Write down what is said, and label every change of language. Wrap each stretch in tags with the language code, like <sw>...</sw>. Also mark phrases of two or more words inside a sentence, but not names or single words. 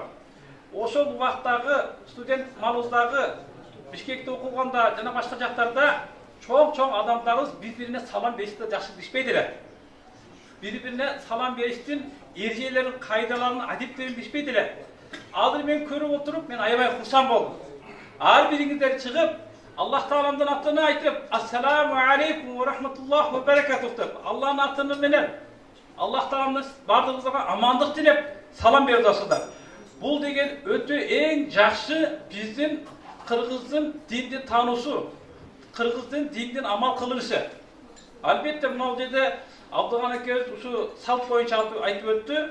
<ky>Ошол убактагы студент малыбыздагы Бишкекте окуганда жана башка жактарда чоң адамдарыбыз бири-бирине салам беришти, жакшы билишпейт эле. Бири-бирине салам бериштин эрежелерин, кайдаларын, адептерин билишпейт эле. Азыр мен көрүп отуруп, мен аябай курсан болдум. Ар бириңиздер чыгып, Аллах Тааланын атына айтып,</ky> <ar>السلام عليكم ورحمة الله وبركاته</ar> <ky>деп, Аллахнын атыны менен Аллах Тааланын бардыгыбызга амандык тилеп салам берип атасыздар. Бул деген өтө эң жакшы биздин кыргыздын динди таануусу, кыргыздын диндин амал кылышы. Албетте мына жерде Абдыган экебиз ушу салт боюнча айтып өттү.</ky>